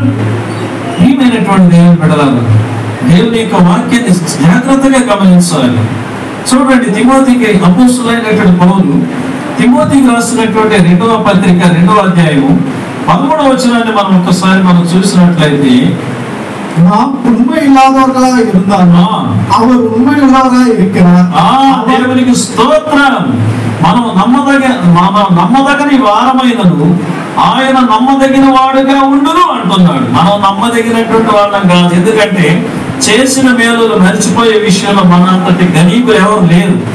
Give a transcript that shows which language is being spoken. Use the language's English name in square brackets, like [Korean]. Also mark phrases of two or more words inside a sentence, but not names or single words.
[Telugu] ఏమైనటువంటి దేవుని బిడ్డలారా, దేవుని యొక్క వాక్యాన్ని జాగ్రత్తగా గమనించాలి. చూడండి, తిమోతికి అపోస్తులైనటువంటి పౌలు తిమోతికి రాసినటువంటి 2వ పత్రిక 2వ అధ్యాయము 13వ వచనాన్ని మనం ఒక్కసారి చూసినట్లయితే, [Tamil] நாம் உண்மை இல்லாதவர்களாக இருந்தாலும் அவர் உண்மை உள்ளவராக இருக்கிறார். [Telugu] దేవునికి స్తోత్రం. మనం నమ్మదగని వారమైనను ఆయన నమ్మదగిన వాడుగా ఉండును అంటున్నాడు. మనం నమ్మదగినటువంటి వాళ్ళం కాదు. ఎందుకంటే చేసిన మేలులు మర్చిపోయే విషయంలో మన అంతటి గణీకులు ఎవరు లేరు.